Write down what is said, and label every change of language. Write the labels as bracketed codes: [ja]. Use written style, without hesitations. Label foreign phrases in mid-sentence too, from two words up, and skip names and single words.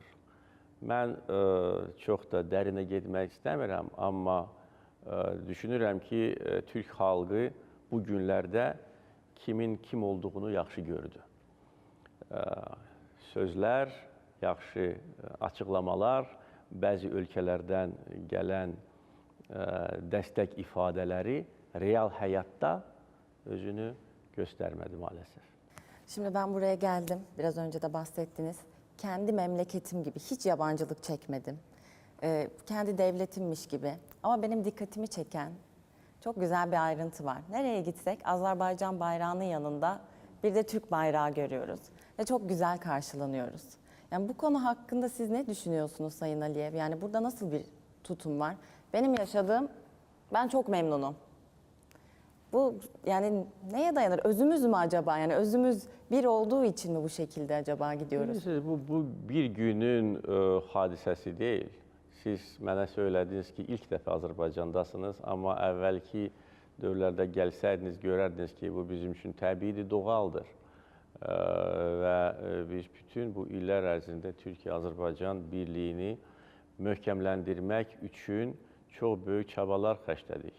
[az] Mən çox da dərinə getmək istəmirəm, amma düşünürəm ki, Türk xalqı bu günlərdə kimin kim olduğunu yaxşı gördü. Sözlər, yaxşı açıqlamalar, bəzi ölkələrdən gələn dəstək ifadələri real həyatda özünü [tr] göstermedi maalesef. Şimdi ben buraya geldim. Biraz önce de bahsettiniz. Kendi memleketim gibi hiç yabancılık çekmedim. Kendi devletimmiş gibi. Ama benim dikkatimi çeken çok güzel bir ayrıntı var. Nereye gitsek Azerbaycan bayrağının yanında bir de Türk bayrağı görüyoruz. Ve çok güzel karşılanıyoruz. Yani bu konu hakkında siz ne düşünüyorsunuz Sayın Aliyev? Yani burada nasıl bir tutum var? Benim yaşadığım, ben çok memnunum. Bu yani neye dayanır? Özümüz mü acaba? Yani özümüz bir olduğu için mi bu şekilde acaba gidiyoruz? [az] Bilirsiniz, bu bir günün hadisəsi deyil. Siz mənə söylədiniz ki, ilk dəfə Azərbaycandasınız, amma əvvəlki dövrlərdə gəlsəydiniz, görərdiniz ki, bu bizim üçün təbiidir, doğaldır. Və biz bütün bu illər ərzində Türkiyə-Azərbaycan birliyini möhkəmləndirmək üçün çox böyük çabalar xərclədik.